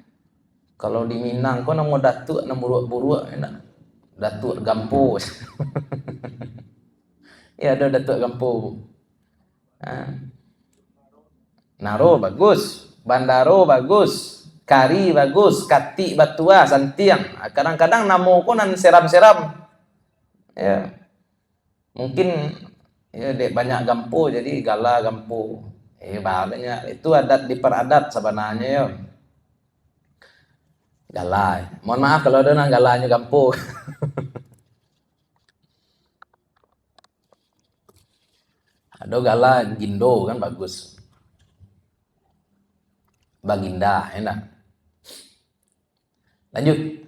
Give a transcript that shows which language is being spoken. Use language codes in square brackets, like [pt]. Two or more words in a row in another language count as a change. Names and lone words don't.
[min] Kalau di Minang kau nama datuk nama buruk-buruk enak. Datuk Gampo. Ya ada datuk Gampo. Naro bagus, Bandaro bagus, Kari bagus, Kati Batua Santiang. Kadang-kadang namo ko nan seram-seram. [id] Ya. Mungkin ya dek banyak Gampo jadi Gala Gampo. Banyak itu adat diperadat sebenarnya ya. Gala. Mohon maaf kalau ada nang galanya Gampo. Ada Gala Gindo kan bagus. Baginda enak. Lanjut.